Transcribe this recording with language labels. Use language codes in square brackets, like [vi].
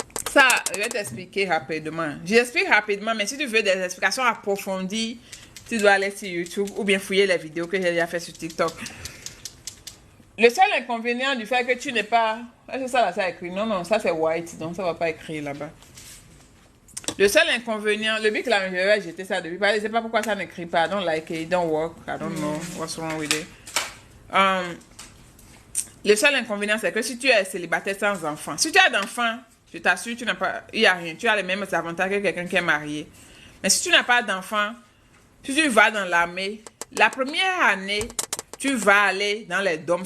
[fr] Ça, je vais t'expliquer rapidement. J'explique rapidement, mais si tu veux des explications approfondies, tu dois aller sur YouTube ou bien fouiller les vidéos que j'ai déjà fait sur TikTok. Le seul inconvénient du fait que tu n'es pas... C'est ça là, ça écrit. Non, ça c'est white, donc ça ne va pas écrire là-bas. Le seul inconvénient, le big là, je vais jeter ça depuis. Je ne sais pas pourquoi ça n'écrit pas. [en] I don't like it, it don't work. I don't know what's wrong with it. [fr] Le seul inconvénient, c'est que si tu es célibataire sans enfant, si tu as d'enfants, je t'assure, tu n'as pas, il n'y a rien. Tu as les mêmes avantages que quelqu'un qui est marié. Mais si tu n'as pas d'enfant, si tu vas dans l'armée, la première année, tu vas aller dans les DOM.